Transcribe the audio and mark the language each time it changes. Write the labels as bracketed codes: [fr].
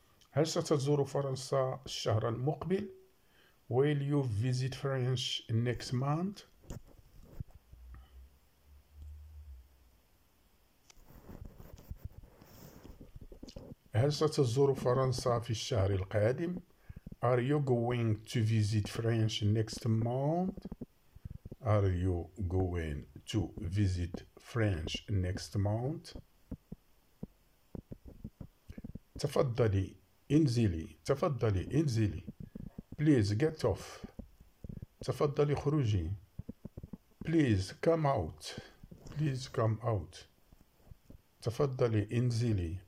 [ar] هل ستزور فرنسا الشهر المقبل؟ [en] Will you visit France next month? [ar] هل ستزور فرنسا في الشهر القادم؟ [en] Are you going to visit France next month? Are you going to visit France next month? [ar] تفضلي انزلي، تفضلي انزلي. [en] Please get off. [ar] تفضلي خروجي. [en] Please come out. Please come out. [ar] تفضلي انزلي.